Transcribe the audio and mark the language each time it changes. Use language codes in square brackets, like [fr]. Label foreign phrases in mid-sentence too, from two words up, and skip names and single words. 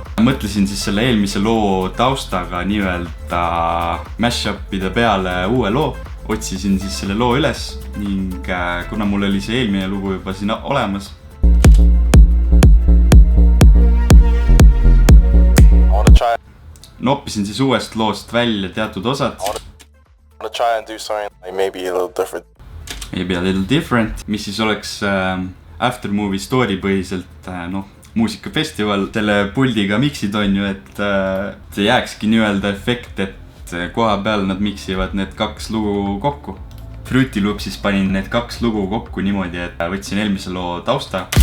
[et] Mõtlesin siis selle eelmise loo taustaga nii-öelda mash-up'ide peale uue loo. Otsisin siis selle loo üles ning kuna mul oli see eelmine lugu juba siin olemas, noppisin siis uuest loost välja teatud osad. [en] Maybe a little different. Maybe a little different, [et] mis siis oleks [en] aftermovie story [et] põhiselt muusikafestival. Selle puldiga miksid on ju, et see jääkski nii-öelda efekt, et koha peal nad miksivad need kaks lugu kokku. Fruity Loopsis panin need kaks lugu kokku niimoodi, et võtsin eelmise loo tausta.